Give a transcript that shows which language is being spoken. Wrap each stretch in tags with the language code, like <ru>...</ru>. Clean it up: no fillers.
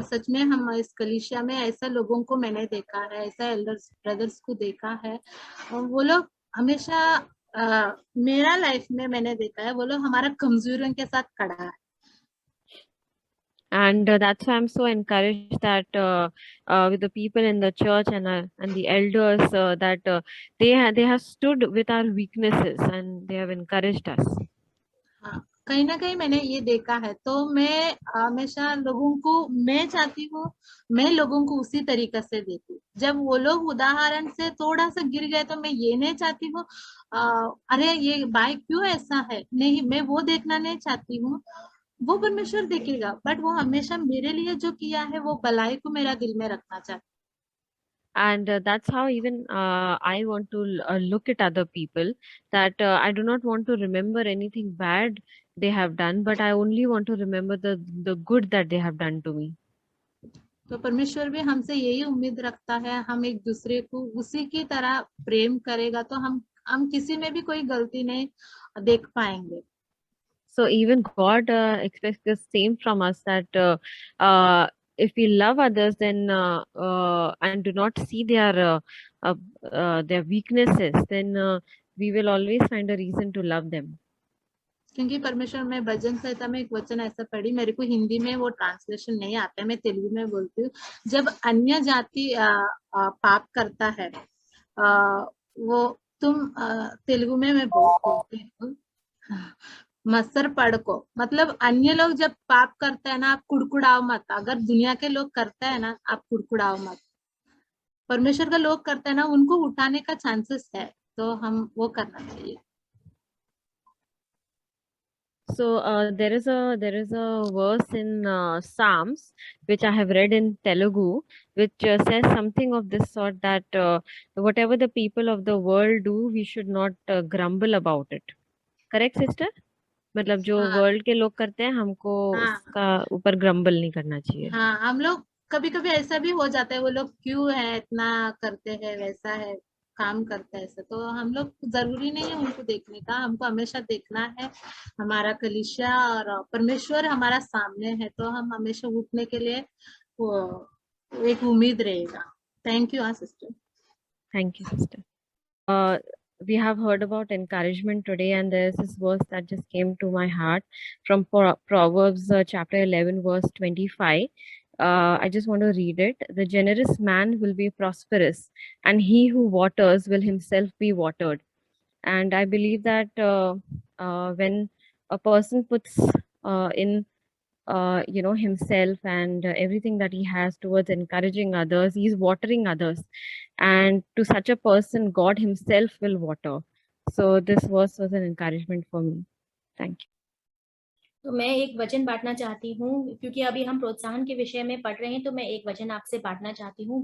<hi>सच में हम इस कलीसिया में ऐसा लोगों को मैंने देखा है, ऐसा एल्डर्स ब्रदर्स को देखा है, और वो लोग हमेशा मेरा लाइफ में मैंने देखा है, वो लोग हमारा कमजोरियों के साथ खड़ा है।</hi> <en>And that's why I'm so encouraged that with the people in the church and the elders that they have stood with our weaknesses and they have encouraged us.</en> <hi>हाँ, कहीं ना कहीं मैंने ये देखा है। तो मैं हमेशा लोगों को, मैं चाहती हूँ मैं लोगों को उसी तरीके से देखूं। जब वो लोग उदाहरण से थोड़ा सा गिर गए तो मैं ये नहीं चाहती हूँ अरे ये भाई क्यों ऐसा है, नहीं, मैं वो देखना नहीं चाहती हूँ। वो परमेश्वर देखेगा, बट वो हमेशा मेरे लिए जो किया है वो भलाई को मेरा दिल में रखना चाहता।</hi> <en>And that's how even I want to look at other people, that I do not want to remember anything bad they have done, but I only want to remember the good that they have done to me.</en> <hi>तो परमेश्वर भी हमसे यही उम्मीद रखता है, हम एक दूसरे को उसी की तरह प्रेम करेगा तो हम किसी में भी कोई गलती नहीं देख पाएंगे।</hi> <en>So even God expects the same from us, that if we love others, then and do not see their weaknesses, then we will always find a reason to love them.</en> <hi>क्योंकि परमेश्वर में भजन संहिता में एक वचन ऐसा पढ़ी, मेरे को हिंदी में वो ट्रांसलेशन नहीं आता है, मैं तेलुगु में बोलती हूँ। जब अन्य जाति पाप करता है, वो तुम तेलुगु में मैं बोलती हूँ,</hi> <te>मसर पड़ को,</te> <hi>मतलब अन्य लोग जब पाप करते हैं ना, आप कुड़कुड़ाओ मत। अगर दुनिया के लोग करते हैं ना, आप कुड़कुड़ाओ मत। परमेश्वर का लोग करते हैं ना, उनको उठाने का चांसेस है, तो हम वो करना चाहिए।</hi> <en>So there is a verse in Psalms which I have read in Telugu, which says something of this sort, that whatever the people of the world do, we should not grumble about it. Correct, sister?</en> <hi>मतलब जो world के लोग करते हैं, हमको उसका ऊपर grumble नहीं करना चाहिए। हाँ, हम लोग कभी कभी ऐसा भी हो जाता है, वो लोग क्यों है इतना करते हैं, वैसा है काम करता है ऐसा, तो हम लोग जरूरी नहीं है उनको देखने का। हमको हमेशा देखना है हमारा कलीसिया और परमेश्वर हमारा सामने है, तो हम हमेशा उठने के लिए वो एक उम्मीद रहेगा।</hi> <en>Thank you sister. Thank you sister. We have heard about encouragement today, and there's this verse that just came to my heart from Proverbs chapter 11 verse 25. I just want to read it. The generous man will be prosperous, and he who waters will himself be watered. And I believe that when a person puts in himself and everything that he has towards encouraging others, he's watering others, and to such a person God himself will water. So this verse was an encouragement for me. Thank you.</en> <hi>तो मैं एक वचन बांटना चाहती हूँ, क्योंकि अभी हम प्रोत्साहन के विषय में पढ़ रहे हैं, तो मैं एक वचन आपसे बांटना चाहती हूँ।</hi>